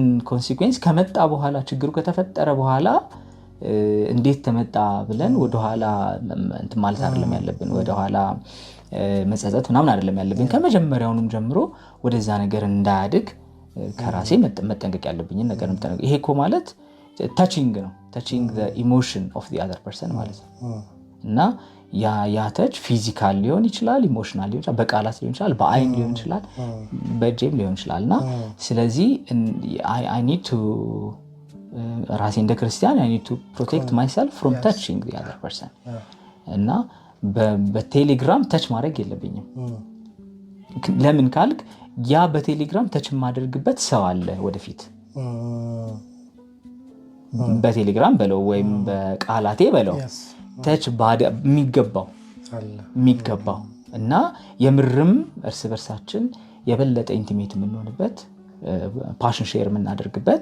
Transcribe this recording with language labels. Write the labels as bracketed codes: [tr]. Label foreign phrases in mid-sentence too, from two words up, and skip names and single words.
[am] ኮንሲኩዌንስ ከመጣ በኋላ ችግሩ ከተፈጠረ በኋላ እንዴት ተመጣ ብለን ወደኋላ እንትን ማለት አይደለም ያለብን፣ ወደኋላ መጸጸት ምናምን አይደለም ያለብን። ከመጀመሪያውንም ጀምሮ ወደዛ ነገር እንዳያድግ ከራሴ መጠንቀቅ ያለብኝ ነገር መጠንቀቅ። ይሄ እኮ ማለት ታቺንግ ነው፣ [en] touching the emotion of the other [am] person ማለት ነው። እና ያ ተች ፊዚካል ሊሆን ይችላል፣ ኢሞሽናል ሊሆን ይችላል፣ በቃላት ሊሆን ይችላል፣ በአይን ሊሆን ይችላል፣ በእጅም ሊሆን ይችላል። እና ስለዚህ [en] I need to [am] ራሴ እንደ ክርስቲያን [en] I need to protect myself from touching the other person [am] እና በቴሌግራም ተች ማድረግ የለብኝም። ለምን ካልክ ያ በቴሌግራም ተች የማደርግበት ሰው አለ ወደፊት፣ በቴሌግራም በለው ወይም በቃላቴ በለው ተች የሚገባው እና የምርም እርስ በርሳችን የበለጠ ኢንቲሜት የምንሆንበት [en] passion share [am] የምናደርግበት